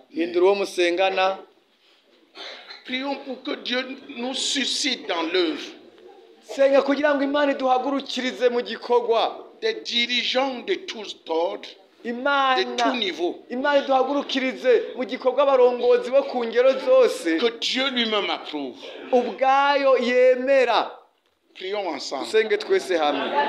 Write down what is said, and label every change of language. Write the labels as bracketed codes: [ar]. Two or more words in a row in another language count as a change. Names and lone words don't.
[rn] hindura uwo musengana [fr] Prions pour que Dieu nous suscite dans l'œuvre [rn] senga kugira ngo imana iduhagurukirize mu gikorwa [fr] des dirigeants de tous ordres, de [rn] imana [fr] tout niveau. [rn] imana iduhagurukirize mu gikorwa abarongozi bo ku ngero zose [fr] Que Dieu lui-même approuve. [rn] ubwayo yemera [fr] Prions ensemble. [rn] dusenge twese hamwe